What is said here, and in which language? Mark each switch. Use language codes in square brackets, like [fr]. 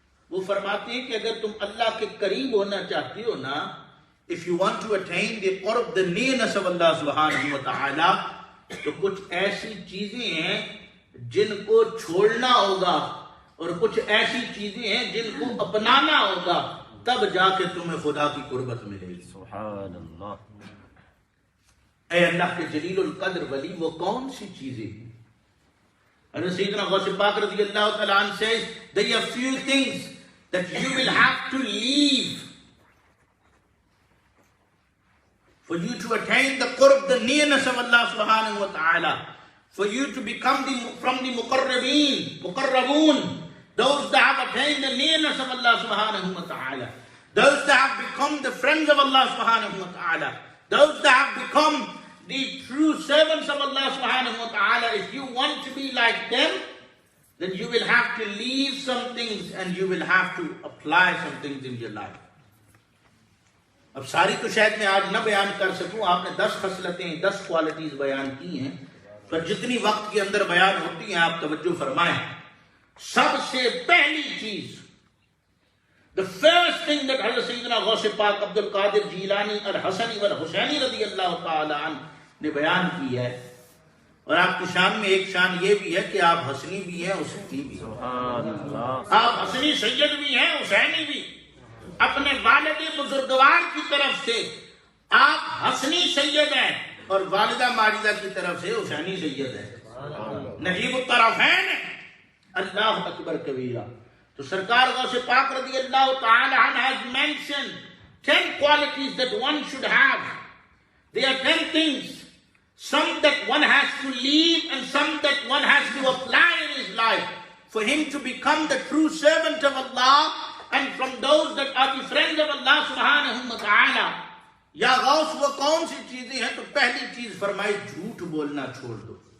[ur] وہ فرماتے ہیں کہ اگر تم اللہ کے قریب ہونا چاہتے ہو نا، [en] if you want to attain the qurb, the nearness of Allah subhanahu wa ta'ala، [ur] تو کچھ ایسی چیزیں ہیں جن کو چھوڑنا ہوگا اور کچھ ایسی چیزیں ہیں جن کو اپنانا ہوگا، تب جا کے تمہیں خدا کی قربت ملے گی. سبحان اللہ. اے اللہ کے جلیل القدر ولی، وہ کون سی چیزیں ہیں؟ حضرت سیدنا غوث پاک رضی اللہ تعالیٰ عنہ [en] says there are few things that you will have to leave for you to attain the qurb, the nearness of Allah subhanahu wa ta'ala, for you to become from the muqarraboon, those that have attained the nearness of Allah subhanahu wa ta'ala, those that have become the friends of Allah subhanahu wa ta'ala, those that have become the true servants of Allah subhanahu wa ta'ala. If you want to be like them, then you will have to leave some things and you will have to apply some things in your life. [ur] اب ساری تو شاید میں آج نہ بیان کر سکوں. آپ نے 10 خصلتیں، 10 کوالٹیز بیان کی ہیں، پر جتنی وقت کے اندر بیان ہوتی ہیں آپ توجہ فرمائیں. سب سے پہلی چیز، [en] the first thing that [ur] حضرت سیدنا غوث پاک عبد القادر جیلانی اور حسنی اور حسینی رضی اللہ تعالی عنہ نے بیان کی ہے، اور آپ کی شان میں ایک شان یہ بھی ہے کہ آپ حسنی بھی ہیں، حسینی بھی. سبحان اللہ. آپ حسنی سید بھی ہیں، حسینی بھی. اپنے والد بزرگوار کی طرف سے آپ حسنی سید ہیں اور والدہ ماجدہ کی طرف سے حسینی سید ہیں. نجیب الطرفین ہیں. اللہ اکبر کبیرہ. [en] تو سرکار غوث پاک رضی اللہ تعالی عنہ has mentioned 10 qualities that one should have. There are 10 things, some that one has to leave and some that one has to apply in his life for him to become the true servant of Allah and from those that are the friends of Allah subhanahu wa ta'ala. [ur] یا غوث وہ کون سی چیزیں ہیں؟ تو پہلی چیز فرمائی جھوٹ بولنا چھوڑ دو.